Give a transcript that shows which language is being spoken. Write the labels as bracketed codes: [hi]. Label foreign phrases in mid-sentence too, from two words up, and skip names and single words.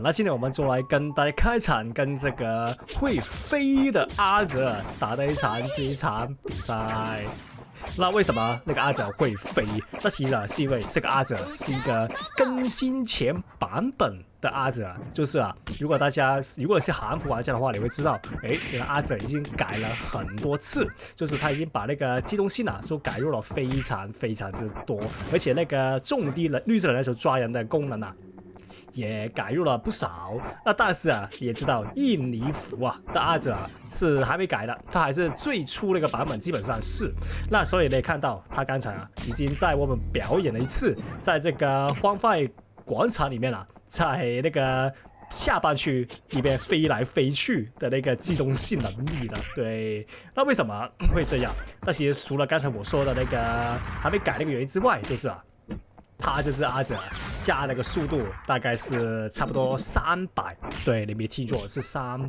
[zh] 那今天我們就來跟大家開場，跟這個會飛的阿哲打的這一場比賽。那為什麼那個阿哲會飛？那其實是因為這個阿哲是一個更新前版本的阿哲，就是如果是韓服玩家的話，你會知道，原來阿哲已經改了很多次，就是他已經把那個機動性就改入了非常之多，而且那個重低綠色的那種抓人的功能也改入了不少。那但是你也知道印尼服的阿哲是還沒改的，他還是最初那個版本基本上是。那所以你看到他剛才已經在我們表演了一次，在這個荒廢廣場裡面在那個下半區裡邊飛來飛去的那個機動性能力了。對，那為什麼會這樣？那其實除了剛才我說的那個還沒改那個原因之外，就是他這只阿哲加那個速度大概是差不多300，對，你沒聽錯，是300。